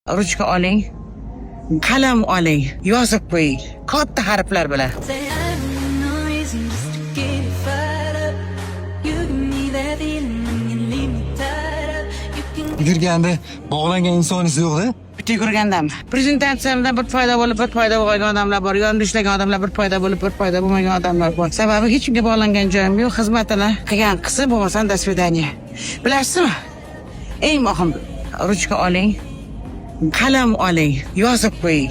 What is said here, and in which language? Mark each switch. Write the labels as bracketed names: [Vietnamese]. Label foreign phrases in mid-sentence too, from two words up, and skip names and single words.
[Uzbek] Ruchka oling, qalam oling, yozib qo'ying. Katta harflar bilan. [English] Say I'm noisy just to get it fired up. You give me that feeling when you leave me tied up. You can [Uzbek] Yurganda bog'langan insonisi yo'q-da. Bitta yurgandam. Prezentatsiyamda bir foyda bo'lib, bir foyda bo'lmagan odamlar bor. Yonimda ishlagan odamlar bir foyda bo'lib, bir foyda bo'lmagan odamlar bor. Sababi hech kimga bog'langan joyim yo'q. Xizmatini qilgan qilsa bo'lmasa [Russian] до свидания. [Uzbek] Bilasizmi? Eng muhim, ruchka oling, qalam oling, yozib qo'ying.